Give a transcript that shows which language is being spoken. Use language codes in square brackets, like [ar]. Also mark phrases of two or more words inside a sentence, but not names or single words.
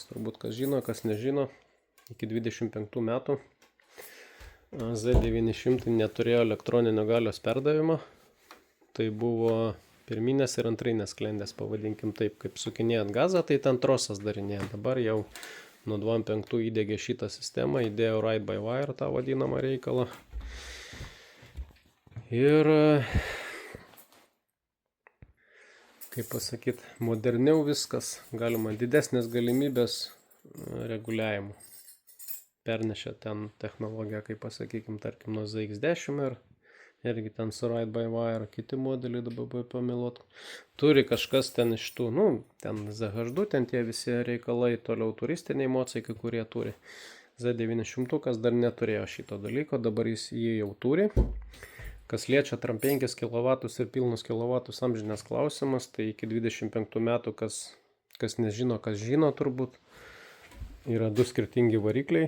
[lt] Turbūt kas žino, kas nežino, iki 25 metų Z900 neturėjo elektroninio galios perdavimo. Tai buvo pirminės ir antrinės sklendės, pavadinkim taip, kaip sukinėjant gazą, tai ten trosas darinėjant. Dabar jau nuo 25 įdėgė šitą sistemą, įdėjo [en] ride by wire, [lt] tą vadinamą reikalą. Ir, kaip pasakyti, moderniau viskas, galima didesnės galimybės reguliavimo. Pernešė ten technologiją, kaip pasakykim, tarkim, nuo ZX10 ir irgi ten su [en] ride by wire, [lt] kiti modeliai dabar pamilot. Turi kažkas ten iš tų, ten ZH2, ten tie visi reikalai, toliau turistiniai mocai, kai kurie turi. Z900 dar neturėjo šito dalyko, dabar jis jį jau turi. Kas liečia 5 kW ir pilnus kilovatus amžinės klausimas, tai iki 25 metų, kas nežino, kas žino turbūt, yra du skirtingi varikliai.